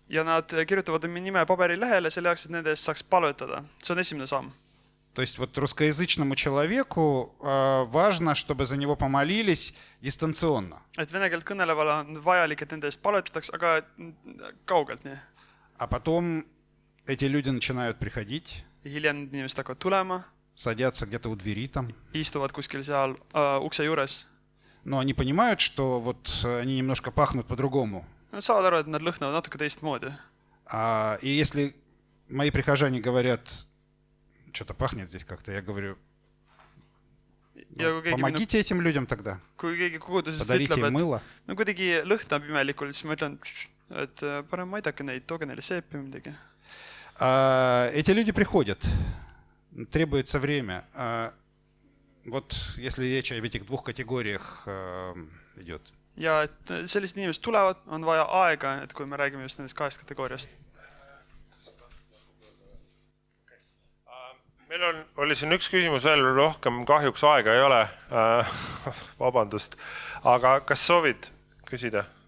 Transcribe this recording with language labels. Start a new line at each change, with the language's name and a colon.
Estonian: Ja nad kirjutavad oma nime paberilehele selle jaoks, et nende eest saaks palvetada. See on esimene samm.
Russian: То есть вот русскоязычному человеку важно, чтобы за него помолились дистанционно.
Estonian: Et vene keelt kõnelevale on vajalik, et nende eest palvetataks, aga kaugelt nii.
Russian: А потом эти люди начинают приходить.
Estonian: Ja hiljem inimesed hakkavad tulema.
Russian: Садятся где-то у двери там.
Estonian: Istuvad kuskil seal ukse juures.
Russian: Но они понимают, что вот они немножко пахнут по-другому.
Estonian: Nad saavad aru, et nad lõhnavad natuke teistmoodi.
Russian: И если мои прихожане говорят, что-то пахнет здесь как-то, я говорю, помогите этим людям тогда.
Estonian: Kui keegi kogudusest
Russian: Подарите
Estonian: ütleb,
Russian: им мыло.
Estonian: et no kuidagi lõhnab imelikult, siis ma ütlen, et parem aidake neid, tooge neile seepi või midagi.
Russian: Эти люди приходят, требуется время. Вот если речь об этих двух категориях идет.
Estonian: Ja et sellised inimesed tulevad, on vaja aega, et kui me räägime just nendest kahest kategooriast. Meil oli siin üks küsimus veel, rohkem kahjuks aega ei ole. Vabandust. Aga kas soovid küsida?